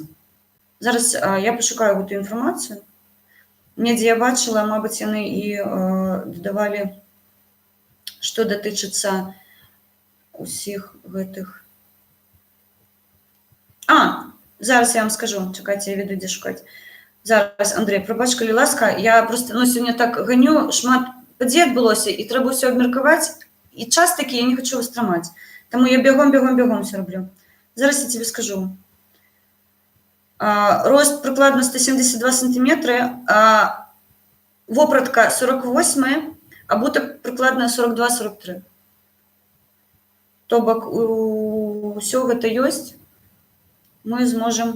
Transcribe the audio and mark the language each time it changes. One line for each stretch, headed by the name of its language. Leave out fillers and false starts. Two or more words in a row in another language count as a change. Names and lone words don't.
Belarusian: Зараз я пошукаю гэту інфармацыю. Недзе я бачыла, мабуть, яны і дадавалі, што датычыцца усіх гэтых. Зараз я вам скажу. Чакайце, я веду, дзе шукаць. Зараз, Андрей, прабач, калі ласка, я просто, ну, сёння так ганю, шмат падзей адбылося, і трэба ўсё абмеркаваць, і час такі я не хочу вас трымаць.
Ukrainian: Таму я бегом все роблю. Зараз я тебе скажу.
Belarusian: Рост прыкладна 172 сантиметры, вопратка 48, абутак прыкладна 42-43. То бок усё гэта ёсць. Мы зможам.